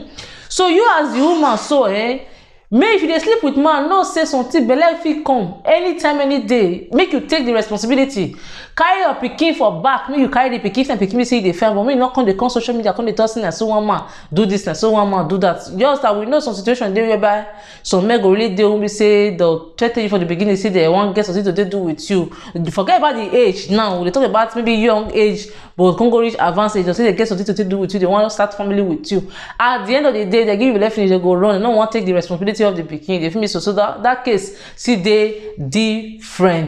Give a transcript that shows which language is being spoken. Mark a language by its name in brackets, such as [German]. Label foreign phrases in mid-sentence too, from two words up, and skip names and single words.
[Nigerian Pidgin] So you as the woman so may if you dey sleep with man, no say something belle fit come anytime, any day. Make you take the responsibility. Carry your pikin for back. Make you carry the pikin and pikin say you dey fair, but me not come dey come social media, come dey talk say na so one man do this, na so one man do that. Just that we know some situation dey whereby some men go really dey when we say they'll tell you from the beginning, say they want get something to do with you. Forget about the age now. They talk about maybe young age, but can go reach advanced age. They say they get something to do with you. They want to start family with you. At the end of the day, they give you left finish, they go run. They don't want to take the responsibility of the pikin. They feel me so that case see they different.